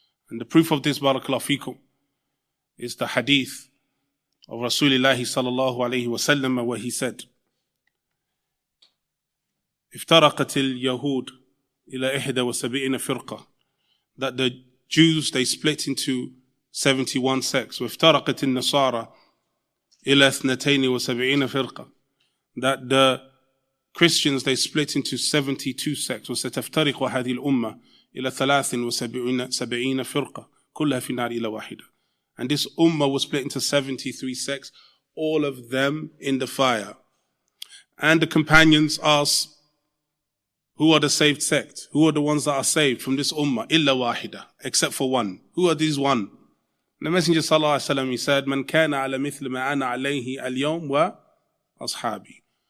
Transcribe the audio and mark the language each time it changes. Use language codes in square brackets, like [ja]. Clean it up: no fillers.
[en] And the proof of this, barakallahu fikum, is the hadith of Rasulullah sallallahu alayhi wa sallam, where he said, [ar] افترقت اليهود إلى 71 فرقة, [en] that the Jews, they split into 71 sects. [ar] وافترقت النصارى إلى 72 فرقة, [en] that the Christians, they split into 72 sects. [ar] وستفترق هذه الأمة إلى 73 فرقة كلها في النار إلا واحدة. [en] And this ummah was split into 73 sects, all of them in the fire. And the companions asked, Who are the saved sect? Who are the ones that are saved from this ummah? [ar] Illa wahida, [en] except for one. Who are these one? The Messenger [ar] sallallahu alaihi wasallam, [en] he said, [ar] "Man kana ala mithli ma ana alayhi al-yawm wa ashabi."